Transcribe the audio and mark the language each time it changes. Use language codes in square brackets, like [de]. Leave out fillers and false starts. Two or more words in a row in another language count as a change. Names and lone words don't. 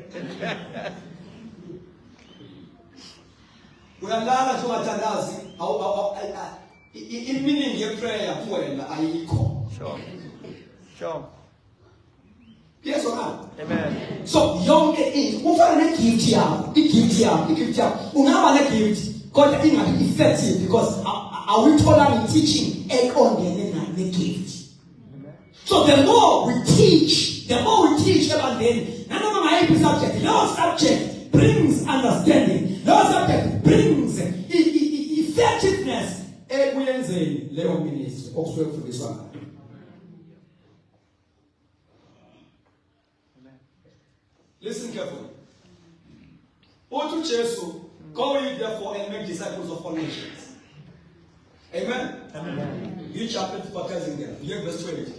[zu] Uyalala nje ungathandazi, i-meaning ye-prayer kuwena ayikho. [en] Sure. Yes or no? Amen. [zu] So yonke into ufana ne-gift yakho, i-gift yakho. Ungaba ne-gift kodwa ingabi [en] effective because [zu] awuyitholanga i-teaching eqondene ne-gift. [en] So the more we teach [zu] ebandleni, nanoma ngayiphi [en] subject, no subject brings understanding, no subject brings effectiveness [zu] ekuyenzeni leyo [en] ministry [zu] okusuke kufundiswa ngayo. [en] Listen carefully. [zu] Uthi Jesu, [en] go ye therefore and make disciples of all nations. Amen. Amen. You chapter baptizing them. You have verse 20.